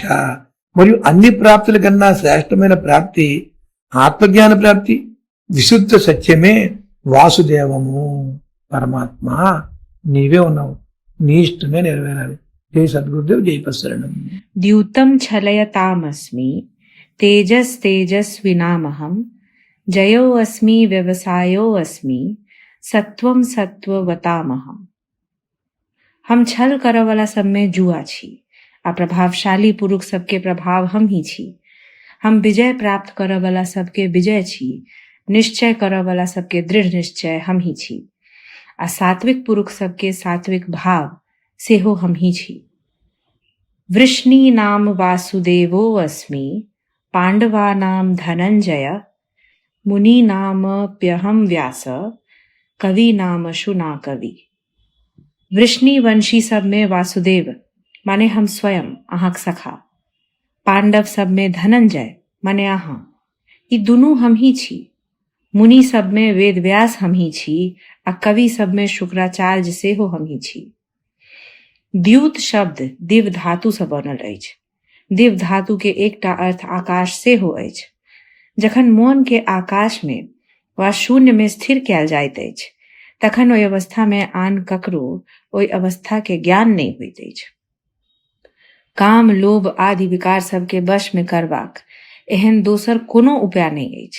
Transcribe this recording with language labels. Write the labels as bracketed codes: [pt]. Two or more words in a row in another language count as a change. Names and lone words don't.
[te] మరియు అన్ని ప్రాప్తుల కన్నా శ్రేష్టమైన ప్రాప్తి ఆత్మజ్ఞాన ప్రాప్తి. విశుద్ధ సత్యమే వాసుదేవము. పరమాత్మ నీవే ఉన్నావు, నీ ఇష్టమే నెరవేరాలి. జై సద్గురుదేవ్, జై పశరణం. [sa] ద్యూతం ఛలయతామస్మి తేజస్తేజస్వినామహం जयो अस्मि व्यवसायो अस्मि सत्वम सत्ववतामहम। [mai] हम छल करऽ वाला सब में जुआ छी आ प्रभावशाली पुरुष सबके प्रभाव हम ही छी। हम विजय प्राप्त करऽ वाला सबके विजय छी, निश्चय करऽ वाला सबके दृढ़ निश्चय हम ही छी आ सात्विक पुरुष सबके सात्विक भाव सेहो हम ही छी। [sa] वृष्णि नाम वासुदेवो अस्मि पांडवा नाम धनंजय मुनि नाम प्यहम व्यास कवि नाम शुना कवि। [mai] वृष्णि वंशी सब में वासुदेव माने हम स्वयं अहाक सखा, पांडव सब में धनंजय माने अहा ई दुनू हम ही छी। मुनि सब में वेद व्यास हम ही छी आ कवि सब में शुक्राचार्य सेहो हम ही छी। द्यूत शब्द दिव धातु से बनल अछि। दिव धातु के एकटा अर्थ आकाश सेहो अछि। जखन मोन के आकाश में वा शून्य में स्थिर कयल जाइत अछि तखन ओहि अवस्था में आन ककरो ओहि अवस्था के ज्ञान नहीं होइत अछि। काम लोभ आदि विकार सबके वश में करबाक एहन दोसर कोनो उपाय नहीं अछि।